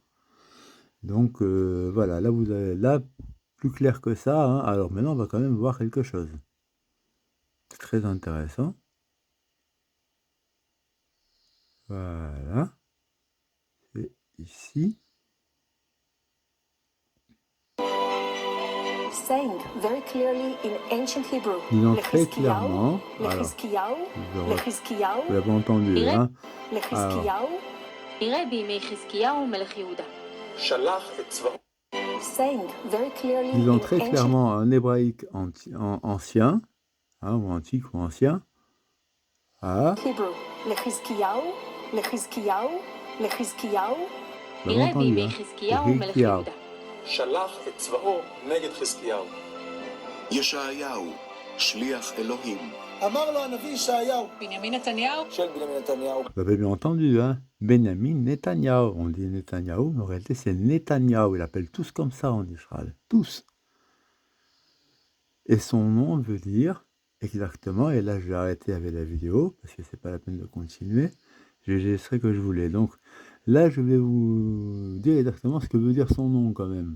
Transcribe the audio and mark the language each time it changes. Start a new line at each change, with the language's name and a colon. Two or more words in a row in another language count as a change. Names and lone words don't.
French: Donc, voilà, là, vous avez là, plus clair que ça. Hein. Alors maintenant, on va quand même voir quelque chose. C'est très intéressant. Voilà. Et ici.
English: Saying very clearly in ancient Hebrew.
French: Disons très clairement. Alors, vous l'avez entendu, hein. Alors,
English: saying very clearly
French: disons in très ancient clairement en hébraïque ancien, hein, ou antique ou ancien. Ah, Hebrew.
Hebrew: לחזקיהו, לחזקיהו, לחזקיהו.
French: vous l'avez entendu, hein. Ézéchiel.
Hebrew: שלח את צבאו נגד חזקיהו. ישעיהו, שליח אלוהים. אמר לו הנביא ישעיהו. בנימין נתניהו. של בנימין נתניהו.
French: Vous avez bien entendu, hein. Benjamin Netanyahu. On dit Netanyahu, mais en réalité c'est Netanyahu. Il appelle tous comme ça en Israël. Tous. Et son nom veut dire exactement, et là je vais arrêter avec la vidéo, parce que c'est pas la peine de continuer. J'ai l'extrait que je voulais. Donc là je vais vous dire exactement ce que veut dire son nom quand même.